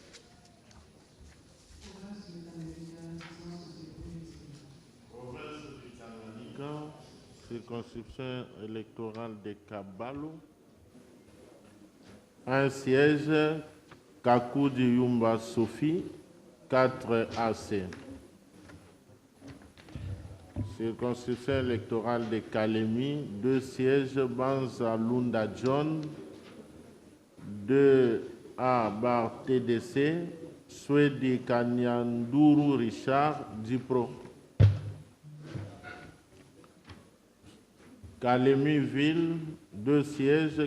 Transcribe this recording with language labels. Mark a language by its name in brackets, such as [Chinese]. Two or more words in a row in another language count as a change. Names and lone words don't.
[French] Circonscription électorale de Kabalo. 1 siège. Kakoudi Yumba Sophie, 4 AC. Circonscription électorale de Kalemi, 2 sièges. Banza Lunda John, 2 A bar TDC. Swedi Kanyanduru Richard, Dipro. Kalemi Ville, 2 sièges.